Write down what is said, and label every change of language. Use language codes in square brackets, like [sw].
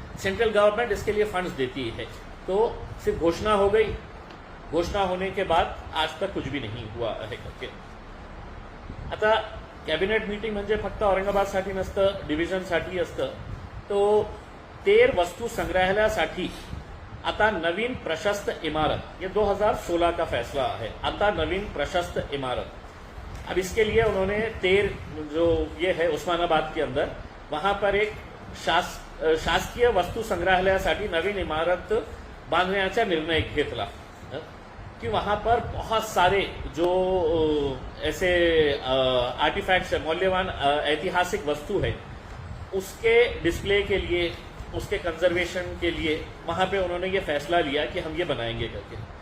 [hi] Central government इसके लिए funds देती है। तो सिर्फ घोषणा हो गई, घोषणा होने के बाद आज तक कुछ भी नहीं हुआ है करके। [mr] आता कॅबिनेट मीटिंग म्हणजे फक्त औरंगाबादसाठी नसतं, डिव्हिजनसाठी असतं। तो तेर वस्तू संग्रहालयासाठी आता नवीन प्रशस्त इमारत, [hi] ये 2016 का फैसला है। [mr] आता नवीन प्रशस्त इमारत, [hi] अब इसके लिए उन्होंने तेर जो ये है उस्मानाबाद के अंदर, वहां पर एक [mr] शासकीय वस्तू संग्रहालयासाठी नवीन इमारत बांधण्याचा निर्णय घेतला [hi] कि वहां पर बहुत सारे जो ऐसे आर्टिफैक्ट्स है, मूल्यवान ऐतिहासिक वस्तु है, उसके डिस्प्ले के लिए, उसके कंजर्वेशन के लिए वहां पे उन्होंने ये फैसला लिया कि हम ये बनाएंगे करके।